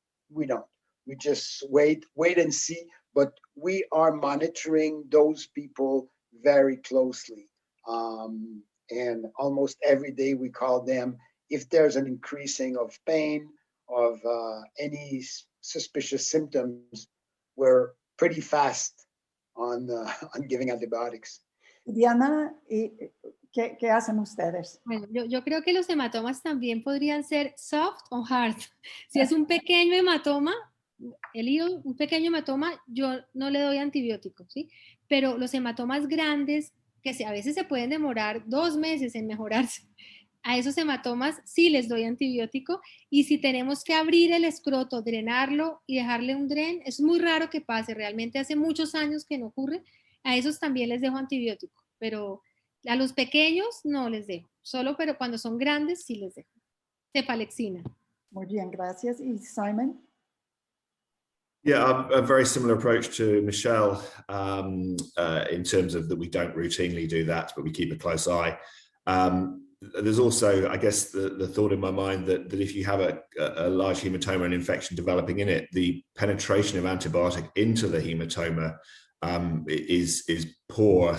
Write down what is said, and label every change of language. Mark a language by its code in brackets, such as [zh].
[en] We just wait and see, but we are monitoring those people very closely. And almost every day we call them. If there's an increasing of pain, of any suspicious symptoms, we're pretty fast on giving antibiotics. [es] Diana, ¿qué hacen ustedes? Bueno, yo creo que los hematomas también podrían ser soft o hard. Si es un pequeño hematoma, un pequeño hematoma, yo no le doy antibióticos, ¿sí? Pero los hematomas grandes, que a veces se pueden demorar 2 meses en mejorarse, a esos hematomas sí les doy antibiótico. Y si tenemos que abrir el escroto, drenarlo y dejarle un dren, es muy raro que pase, realmente hace muchos años que no ocurre, a esos también les dejo antibiótico, pero a los pequeños no les dejo, pero cuando son grandes sí les dejo cefalexina. Muy bien, gracias. ¿Y Simon? [en] Yeah, a very similar approach to Michelle, in terms of that we don't routinely do that, but we keep a close eye. There's also, I guess, the thought in my mind that if you have a large hematoma and infection developing in it, the penetration of antibiotic into the hematoma is poor.